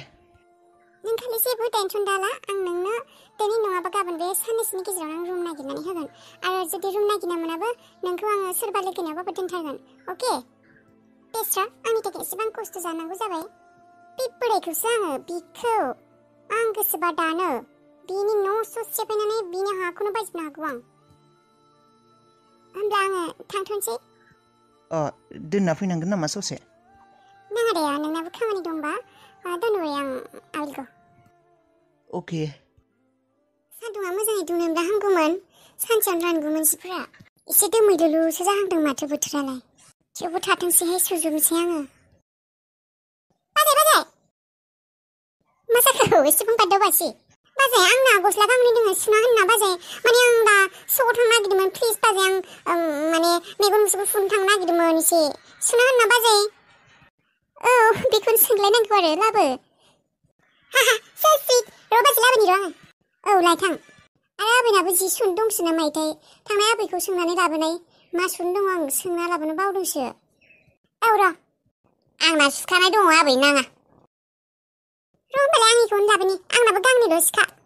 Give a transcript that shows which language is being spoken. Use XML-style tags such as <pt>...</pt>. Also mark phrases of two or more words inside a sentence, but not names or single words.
<brx>नों खालि जेबो टेनसन दाला आं नोंनो दिनै नङाबा गाबोन बे साननैसोनि गेजेराव आं रुम नागिरनानै होगोन आरो जुदि रुम नागिरना मोनाबो नोंखौ आङो सोरबा लोगोनियावबाबो दोनथारगोन अके बेस्रा आंनि थाखाय एसेबां खस्थ' जानांगौ जाबाय बे बोरायखौसो आङो बिखौ आं गोसोबा दानो बिनि न' ससे फैनानै बिनि हाखौनो बायजोबनो हागौ आं होमब्ला आङो थांथ'नोसै दोनना फैनांगोन नामा ससे नाङा दे नोंनाबो खामानि दंबा</brx> <en>don't worry I will go</en> <brx>अके सान्दुङा मोजाङै दुङोब्ला हामगौमोन सानसेयावनो रानगौमोन जिफोरा एसे दोमैलुलुसो जाहांदों माथो बोथोरालाय थेवबो थाथोंसैहाय सुजुबनोसै आङो बाजै मा जाखो एसेबां बादावबासै बाजै आंना गस्ला गांनै दङ सुना होनना बाजै माने आं दा स'आव थांनो नागिरदोंमोन प्लिज बाजै आं माने मेगन मुसुगुर फुनो थांनो नागिरदोंमोन एसे सुना होनना बाजै बेखौनो सोंलायनांगौ आरो लाबो</brx> <en>so sweet</en> <brx>र' बाजै लाबोनि र' आङो लायथां आरो आबैनाबो जि सुनो दंसो ना माइथाय थांनाय आबैखौ सोंनानै लाबोनाय मा सुनो दङ आं सोंना लाबोनो बावदोंसो र' आंना सुखानाय दङ आबै नाङा र' होमबालाय आंनिखौनो लाबोनि आंनाबो गांनैल' सिखा</brx>